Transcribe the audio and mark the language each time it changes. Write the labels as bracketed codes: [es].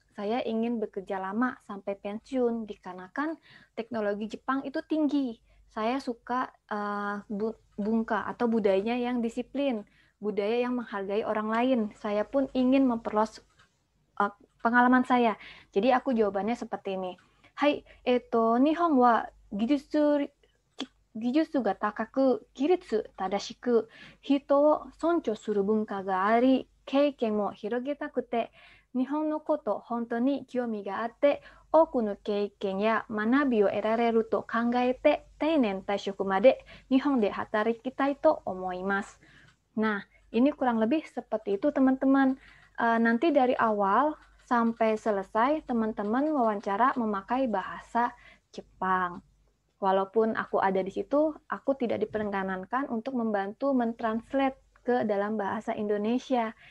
[id] Saya ingin bekerja lama sampai pensiun, dikarenakan teknologi Jepang itu tinggi. Saya suka bungka atau budayanya yang disiplin, budaya yang menghargai orang lain. Saya pun ingin memperluas pengalaman saya. Jadi aku jawabannya seperti ini. [ja] Hai, Nihon wa技術が高く、規律正しく、人を尊重する文化があり、経験も広げたくて、日本のこと本当に興味があって、多くの経験や学びを得られると考えて、定年退職まで日本で働きたいと思います。 [id] Nah, ini kurang lebih seperti itu teman-teman. Nanti dari awal sampai selesai teman-teman wawancara memakai bahasa Jepang. Walaupun aku ada di situ, aku tidak diperkenankan untuk membantu mentranslate ke dalam bahasa Indonesia.